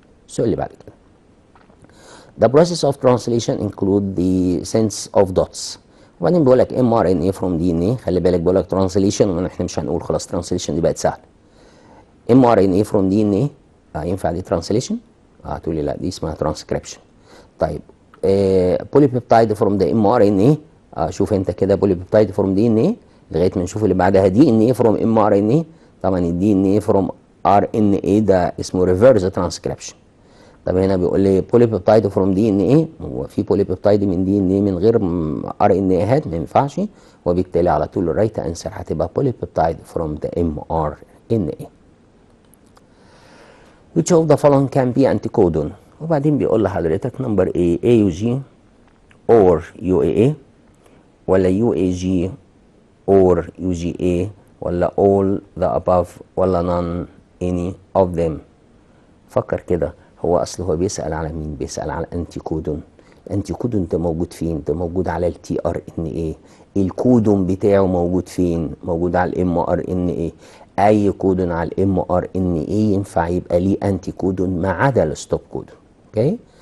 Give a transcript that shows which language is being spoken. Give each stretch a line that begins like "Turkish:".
Arabic: السؤال اللي بعد كده
English: The process of translation include the sense of dots.
Arabic: وبعدين بيقول لك
English: mRNA from DNA.
Arabic: خلي بالك بيقول لك translation واحنا مش هنقول خلاص translation دي بقت سهله.
English: mRNA from DNA
Arabic: ينفع دي translation؟ هتقول لي لا دي اسمها transcription.
English: طيب polypeptide from the M R N A.
Arabic: شوف انت كده
English: polypeptide from D N A
Arabic: لغايه ما نشوف اللي بعدها
English: D N A from M R N A.
Arabic: طبعا الدي ان اي فروم ار ان اي ده اسمه ريفرس ترانسكريبشن. طب هنا بيقول لي بوليبيبتايد فروم دي ان اي، هو في بوليبيبتايد من دي ان اي من غير ار ان اي هات؟ ما ينفعش، وبالتالي على طول الرايت انسر هتبقى
English: Polypeptide from the M R N A. which of the following can be anticodon.
Arabic: وبعدين بيقول لحضرتك نمبر
English: A AUG or UAA ولا UAG or UGA ولا all the above ولا none any of them.
Arabic: فكر كده، هو اصل هو بيسأل على مين؟ بيسأل على انتي كودون. الانتي كودون ده موجود فين؟ ده موجود على التي ار ان اي. الكودون بتاعه موجود فين؟ موجود على الام ار ان اي. اي كودون على الام ار ان اي ينفع يبقى ليه انتي كودون ما عدا الستوب كودون. اوكي؟